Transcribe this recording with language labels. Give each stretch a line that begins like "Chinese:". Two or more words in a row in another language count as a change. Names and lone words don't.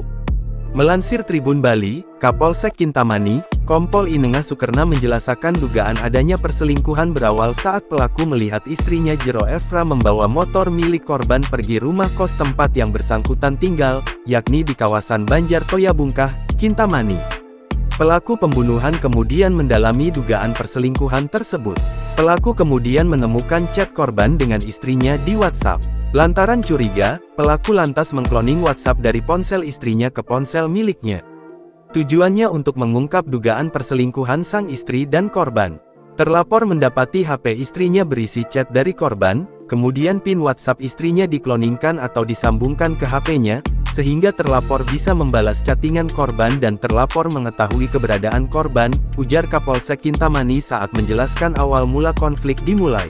Indonesian: Melansir Tribun Bali, Kapolsek Kintamani, Kompol Inengah Sukerna menjelaskan dugaan adanya perselingkuhan berawal saat pelaku melihat istrinya Jero Efra membawa motor milik korban pergi rumah kos tempat yang bersangkutan tinggal, yakni di kawasan Banjar Toya Bungkah, Kintamani. Pelaku pembunuhan kemudian mendalami dugaan perselingkuhan tersebut. Pelaku kemudian menemukan chat korban dengan istrinya di WhatsApp. Lantaran curiga, pelaku lantas mengkloning WhatsApp dari ponsel istrinya ke ponsel miliknya. Tujuannya untuk mengungkap dugaan perselingkuhan sang istri dan korban. Terlapor mendapati HP istrinya berisi chat dari korban, kemudian PIN WhatsApp istrinya dikloningkan atau disambungkan ke HP-nya, sehingga terlapor bisa membalas chattingan korban dan terlapor mengetahui keberadaan korban, ujar Kapolsek Kintamani saat menjelaskan awal mula konflik dimulai.